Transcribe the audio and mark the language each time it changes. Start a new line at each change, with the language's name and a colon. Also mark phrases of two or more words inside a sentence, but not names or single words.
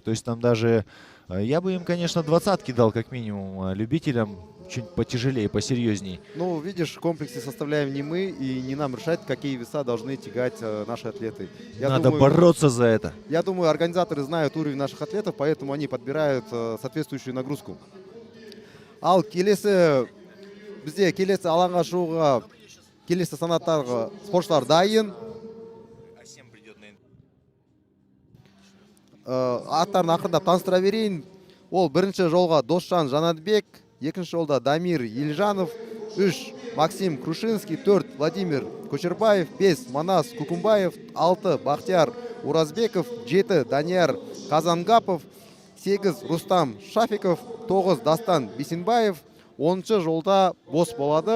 Russian: То есть там даже, я бы им, конечно, 20-ки дал как минимум любителям. Чуть потяжелее, посерьезней. Ну, видишь, в комплексе составляем не мы, и не нам решать, какие веса должны тягать наши атлеты. Надо бороться за это. Я думаю, организаторы знают уровень наших атлетов, поэтому они подбирают соответствующую нагрузку.
Kazakh: Ал келесі бізде келесі алаңға шығуға келесі санаттағы спортшылар дайын. Аттарын ақырындап таныстыра берейін. Ол бірінші жолға Досжан Жанатбек, екінші жолда Дамир Елжанов, 3 Максим Крушинский, 4 Владимир Көшербаев, 5 Манас Кукумбаев, 6 Бахтияр Уразбеков, 7 Данияр Казангапов, 8 Рустам Шафиков, 9 Дастан Бисенбаев, 10 жолда бос болады.